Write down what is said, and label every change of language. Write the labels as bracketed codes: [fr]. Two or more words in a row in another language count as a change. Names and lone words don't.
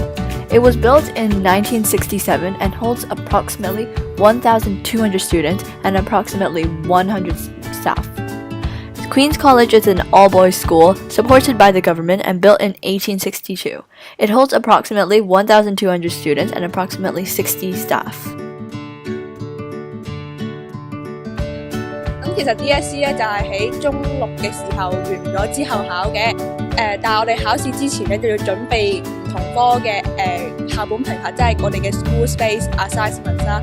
[en] It was built in 1967 and holds approximately 1,200 students and approximately 100 staff. Queen's College is an all-boys school supported by the government and built in 1862. It holds approximately 1,200 students and approximately 60 staff. [yue] 其實 DSE 咧就係喺中六嘅時候完咗之後考嘅，但係我哋考試之前咧就要準備唔同科嘅校本評核，即係我哋嘅 [en] School Space Assessments [yue] 啦。